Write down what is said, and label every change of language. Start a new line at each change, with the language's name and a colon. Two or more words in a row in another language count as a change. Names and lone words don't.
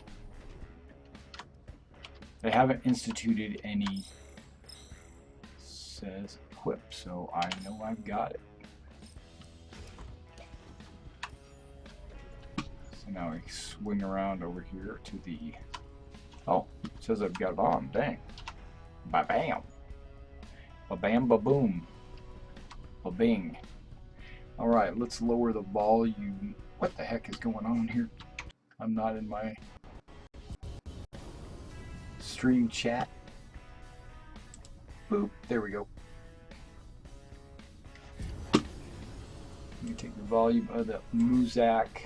English: They haven't instituted any, says equip, so I know I've got it. So now I swing around over here to the, oh, it says I've got it on, dang. Ba-bam. Ba-bam, ba-boom. Ba-bing. Alright, let's lower the volume. What the heck is going on here? I'm not in my stream chat. Boop, there we go. Let me take the volume of the Muzak.